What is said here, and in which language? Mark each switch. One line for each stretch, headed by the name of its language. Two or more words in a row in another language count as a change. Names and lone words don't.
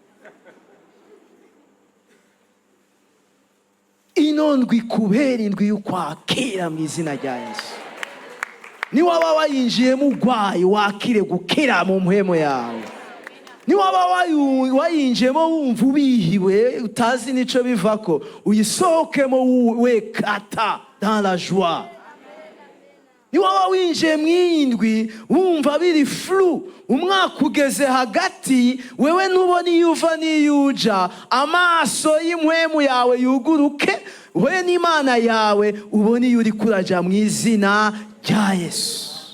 Rundi: Inondwi kubera indwi y'ukwakira mu izina rya Yesu. Ni waba wayinjiyemo ugwaye wakire gukira mu mpwemo yawe. Ni waba wayinjiyemo wumva ubihiwe utazi nico bivako, uyisohokemo wekata
French: dans la joie.
Rundi: Ni waba winjiye mw'indwi wumva biri flu, umwaka ugeze hagati, wewe ntubona iyo uva n'iyo uja, amaso y'impwemu yawe yuguruke, we n'Imana yawe ubone iyo uri kuraja mu izina rya Yesu.